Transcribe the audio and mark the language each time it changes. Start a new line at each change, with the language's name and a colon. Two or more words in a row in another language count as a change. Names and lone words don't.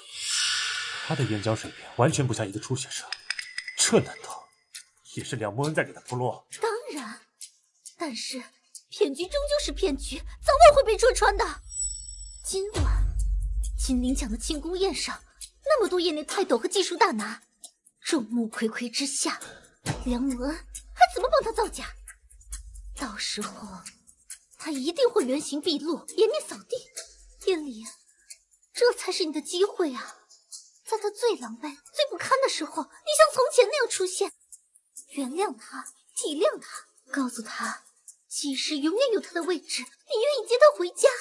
Chinese: 他的演講水平完全不像一個初學者，這難道也是梁博恩在給他鋪路？當然，但是騙局終究是騙局，早晚會被戳穿的。今晚金陵獎的慶功宴上，那麼多業內泰斗和技術大拿，眾目睽睽之下，梁文恩還怎麼幫他造假？到時候他一定會原形畢露，顏面掃地。燕里，這才是你的機會啊！在他最狼狽、最不堪的時候，你像從前那樣出現，原諒他，體諒他，告訴他，其實永遠有他的位置，你願意接他回家。